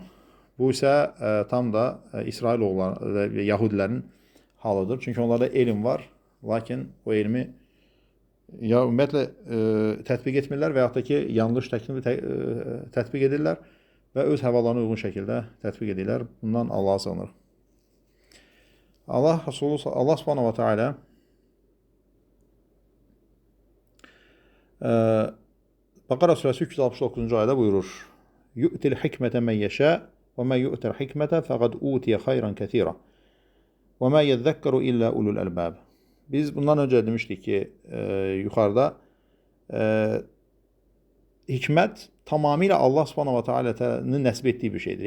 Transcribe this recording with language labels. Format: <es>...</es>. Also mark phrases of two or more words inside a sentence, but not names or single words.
<az>Bu isə tam da İsrailoğulları və Yahudilərin halıdır. Çünki onlarda elm var, lakin o elmi ya ümumiyyətlə tətbiq etmirlər və yaxud da ki, yanlış tətbiq edirlər və öz həvalarına uyğun şəkildə tətbiq edirlər. Bundan Allah'a sığınırıq. Allah</az> <ar>سبحانه وتعالى</ar> <az>Bəqara surəsi 369-cu ayədə buyurur:</az> <ar>يؤتي الحكمة من يشاء ومن يؤت الحكمة فقد أوتي خيرا كثيرا ومن يذكر إلا أولو الألباب.</ar> <az>Biz bundan öncə demişdik ki, yuxarıda hikmət tamamilə Allah</az> <ar>سبحانه وتعالى</ar> <az>nəsib etdiyi bir şeydir.</az>